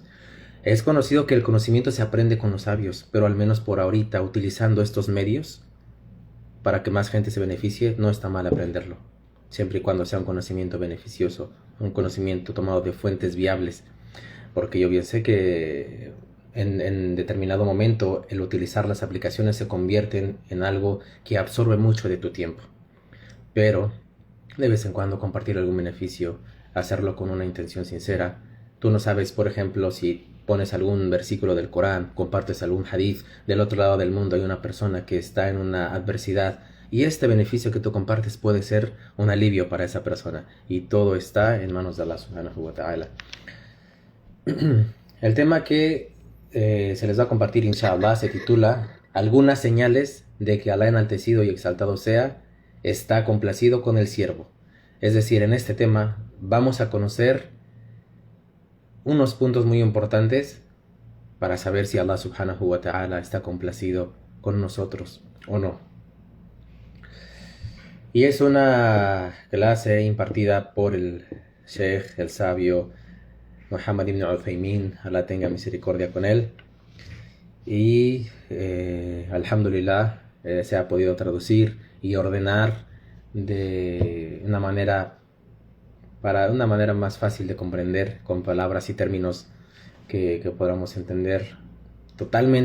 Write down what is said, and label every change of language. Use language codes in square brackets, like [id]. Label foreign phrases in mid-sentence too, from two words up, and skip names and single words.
[es] Es conocido que el conocimiento se aprende con los sabios, pero al menos por ahorita, utilizando estos medios para que más gente se beneficie, no está mal aprenderlo, siempre y cuando sea un conocimiento beneficioso, un conocimiento tomado de fuentes viables, porque yo bien sé que en determinado momento el utilizar las aplicaciones se convierten en algo que absorbe mucho de tu tiempo, pero de vez en cuando compartir algún beneficio, hacerlo con una intención sincera. Tú no sabes, por ejemplo, si pones algún versículo del Corán, compartes algún hadith, del otro lado del mundo hay una persona que está en una adversidad, y este beneficio que tú compartes puede ser un alivio para esa persona, y todo está en manos de [ar] الله سبحانه وتعالى. [es] El tema que se les va a compartir, inshallah, se titula Algunas señales de que Allah enaltecido y exaltado sea está complacido con el siervo. Es decir, en este tema vamos a conocer unos puntos muy importantes para saber si [ar] الله سبحانه وتعالى [es] está complacido con nosotros o no. Y es una clase impartida por el Sheikh, el sabio Muhammad ibn Uthaymin, Allah tenga misericordia con él. Y alhamdulillah se ha podido traducir y ordenar de una manera más fácil de comprender, con palabras y términos que podamos entender totalmente